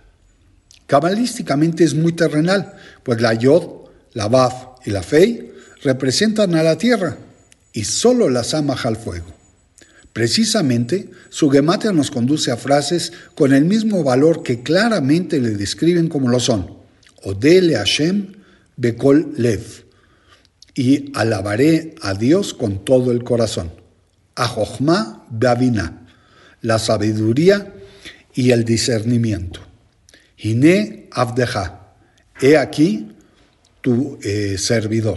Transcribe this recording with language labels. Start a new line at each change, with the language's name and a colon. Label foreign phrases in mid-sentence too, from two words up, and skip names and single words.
Spanish: Cabalísticamente es muy terrenal, pues la Yod, la Vav y la Fei representan a la tierra y solo la Samach al fuego. Precisamente, su gematria nos conduce a frases con el mismo valor que claramente le describen como lo son:
Hebrew: Odé le Hashem bekol lev,
Spanish: y alabaré a Dios con todo el corazón.
Hebrew: Ajochma beavina,
Spanish: la sabiduría y el discernimiento.
Hebrew: Hine avdeja,
Spanish: he aquí tu servidor.